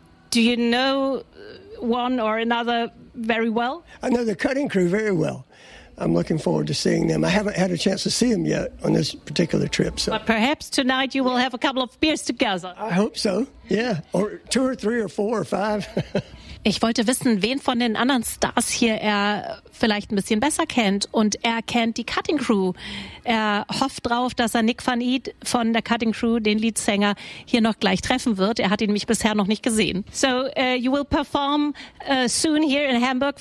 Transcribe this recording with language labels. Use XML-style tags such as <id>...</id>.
<en>Do you know one or another very well? I know the Cutting Crew very well. I'm looking forward to seeing them. I haven't had a chance to see them yet on this particular trip. So. But perhaps tonight you will have a couple of beers together. I hope so, yeah. Or two or three or four or five.</en> <de>Ich wollte wissen, wen von den anderen Stars hier er vielleicht ein bisschen besser kennt. Und er kennt die Cutting Crew. Er hofft drauf, dass er Nick van Eet von der Cutting Crew, den Leadsänger, hier noch gleich treffen wird. Er hat ihn mich bisher noch nicht gesehen.</de> <en>So, you will perform soon here in Hamburg.</en>